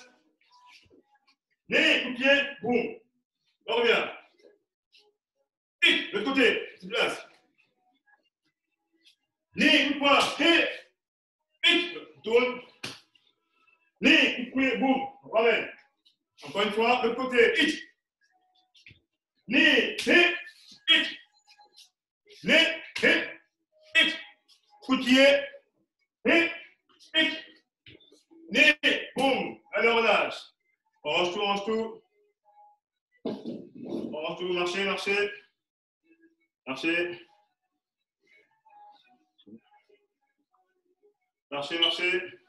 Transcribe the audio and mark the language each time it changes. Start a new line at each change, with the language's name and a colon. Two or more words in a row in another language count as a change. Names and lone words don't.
French: Ni, coup de pied. Boum. On revient. Hit, de l'autre côté. Se déplace. Ni, coup de poing.
English: Hit. Hit.
French: Tourne. Ni, coup de pied. Boum. On ramène. Encore une fois, de l'autre côté.
English: Hit. Ni, hit. Hit. Ni, hit. Hit.
French: Coup de pied.
English: Hit. Hit. Ni,
French: boum. Allez, on relâche. On range tout, on range tout. On range tout, marchez, marchez. Marchez. Marchez, marchez.